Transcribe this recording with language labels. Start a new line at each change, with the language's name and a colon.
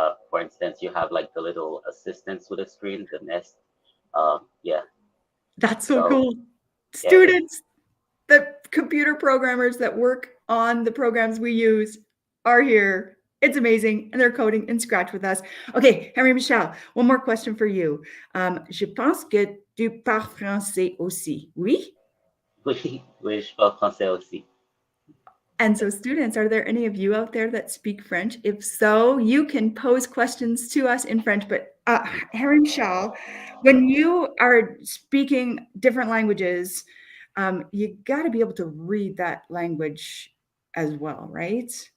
English: For instance, you have like the little assistants with a screen, the Nest. Yeah. That's so So cool. yeah, Students, the computer programmers that work on the programs we use are here. It's amazing. And they're coding in Scratch with us. Okay, Henry Michel, one more question for you.
French: Je pense que tu parles français aussi. Oui? oui, oui, je parle français aussi.
English: And so students, are there any of you out there that speak French? If so, you can pose questions to us in French. But Henry Michel, when you are speaking different languages, you got to be able to read that language as well, right?